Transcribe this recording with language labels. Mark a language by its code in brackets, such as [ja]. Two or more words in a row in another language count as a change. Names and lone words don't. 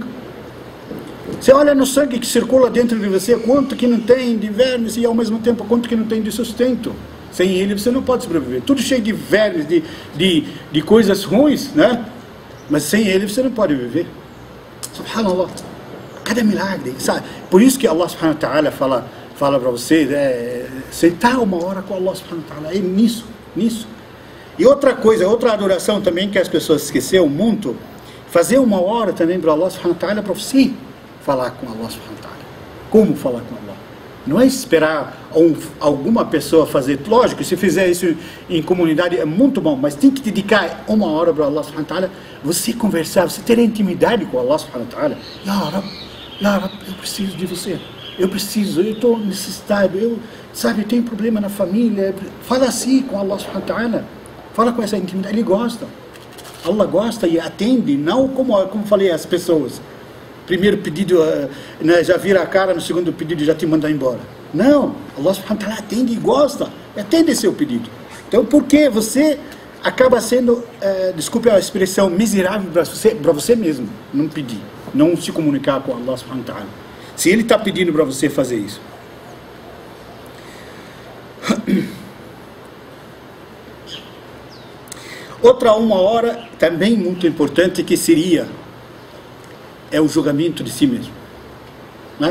[pt] Você olha no sangue que circula dentro de você, quanto que não tem de vermes e ao mesmo tempo quanto que não tem de sustento. Sem ele você não pode sobreviver. Tudo cheio de vermes, de coisas ruins, né? Mas sem ele você não pode viver. Subhanallah. Cada milagre, sabe? Por isso que [ar] Allah subhanahu wa ta'ala [pt] fala para você, sentar 1 hora com [ar] Allah subhanahu wa ta'ala. [pt] É nisso. E outra coisa, outra adoração também que as pessoas esqueceram muito, fazer 1 hora também para [ar] Allah subhanahu wa ta'ala, [pt] para você falar com [ar] Allah subhanahu wa ta'ala. [pt] Como falar com Allah? Não é esperar alguma pessoa fazer. Lógico, se fizer isso em comunidade é muito bom, mas tem que dedicar 1 hora para [ar] Allah subhanahu wa ta'ala, [pt] você conversar, você ter intimidade com [ar] Allah subhanahu wa ta'ala. Ya Rab, [pt] eu preciso de você. Eu estou necessitado, eu tenho problema na família. Fala assim com [ar] Allah subhanahu wa ta'ala. [pt] Fala com essa intimidade, ele gosta. Allah gosta e atende, não como falei as pessoas. Primeiro pedido, né, já vira a cara, no segundo pedido já te manda embora. Não, [ar] Allah subhanahu wa ta'ala [pt] atende e gosta, atende seu pedido. Então por que você acaba sendo, desculpe a expressão, miserável para você mesmo, não pedir, não se comunicar com [ar] Allah subhanahu wa ta'ala, [pt] se ele está pedindo para você fazer isso? Outra 1 hora, também muito importante, que seria o julgamento de si mesmo, né?